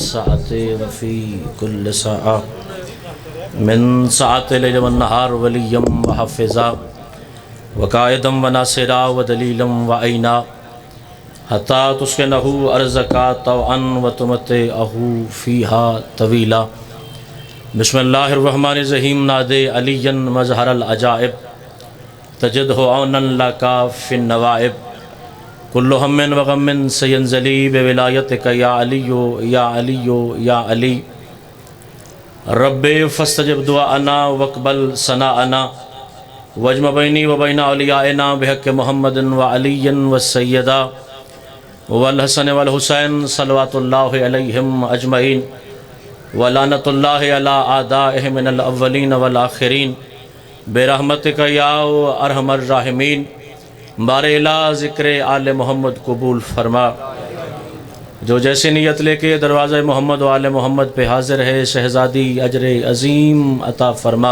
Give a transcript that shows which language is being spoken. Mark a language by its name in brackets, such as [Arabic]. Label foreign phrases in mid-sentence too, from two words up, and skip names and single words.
[Arabic] ساعت وفی کل ساعہ من ساعت لیل والنہار ولیم وحفظا وقائدم وناصرا ودلیلا وعینا حتی تسکنہ ارزکا طوعا وتمتعہ فیہا طویلا۔ بسم اللہ الرحمن الرحیم نادے علی مظہر العجائب تجدہ عونا لکا فی النوائب کل ہم وغم سینزلی بولایتک یا علی یا علی یا علی رب فاستجب دعاءنا واقبل ثناءنا واجمع بینی و بین اولیائنا بحق محمد وعلی والسیدہ والحسن والحسین صلوات اللہ علیہم اجمعین ولعنت اللہ علی اعدائہم من الاولین والآخرین برحمتک یا ارحم الراحمین۔ [Urdu] بار الہ ذکر آل محمد قبول فرما، جو جیسی نیت لے کے دروازہ محمد و آل محمد پہ حاضر ہے شہزادی اجر عظیم عطا فرما۔